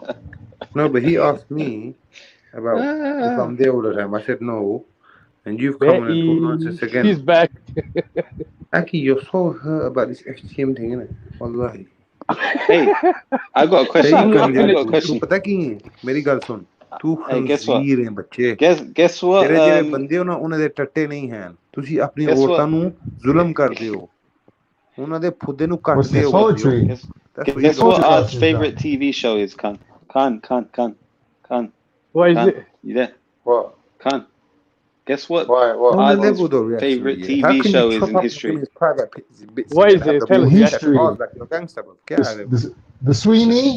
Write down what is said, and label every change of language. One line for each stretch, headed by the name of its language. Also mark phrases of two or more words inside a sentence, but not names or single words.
English: No, but he asked me about if I'm there all the time. I said no, and you've come on and talk nonsense again. She's back. Aki, you're so hurt about this FTM thing, innit? Wallahi. Hey, I got a question. I got a question.
Punjabi: ਪਤਾ ਕੀ ਹੈ? ਮੇਰੀ ਗੱਲ ਸੁਣ. ਤੂੰ ਖੰਜ਼ੀਰ ਹੈ ਬੱਚੇ.
English: Guess what?
Punjabi: तेरे ਜਿਹੜੇ ਬੰਦੇ ਨਾ ਉਹਨਾਂ ਦੇ ਟੱਟੇ ਨਹੀਂ ਹਨ. ਤੁਸੀਂ ਆਪਣੀ ਔਰਤਾਂ ਨੂੰ ਜ਼ੁਲਮ ਕਰਦੇ ਹੋ. ਉਹਨਾਂ ਦੇ ਫੁੱਦੇ ਨੂੰ ਕੱਟਦੇ ਹੋ.
English: Guess what our favorite TV show is, Khan? Khan. What is it? You there? What? Khan. Guess what? What? Our favorite TV show is in history. What is it? Tell us. History. The Sweeney?